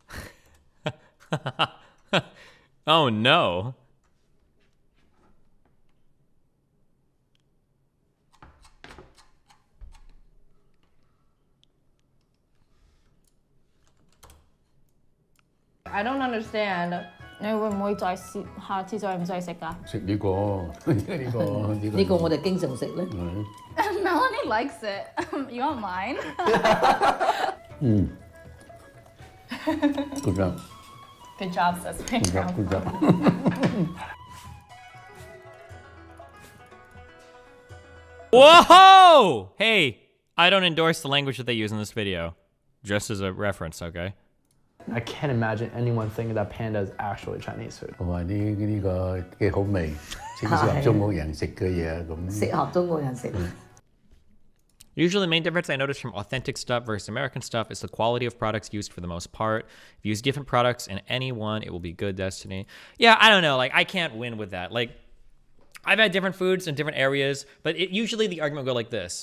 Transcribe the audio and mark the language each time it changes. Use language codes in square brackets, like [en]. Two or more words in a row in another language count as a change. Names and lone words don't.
[en] Oh no. I don't understand. [yue] 你會唔會再試下次再唔再食㗎？食呢個呢個我哋經常食咧。 [en] Melanie likes it. You want mine? Good job. Good job, says Good job. Good job. Whoa! Hey, I don't endorse the language that they use in this video. Just as a reference, okay? I can't imagine anyone thinking that panda is actually Chinese food. [yue] 我話呢個幾好味，適合中國人食嘅嘢咁。適合中國人食。 [en] Usually the main difference I notice from authentic stuff versus American stuff is the quality of products used for the most part. If you use different products in any one, it will be good, Destiny. Yeah, I don't know. Like, I can't win with that. Like, I've had different foods in different areas, but usually the argument will go like this.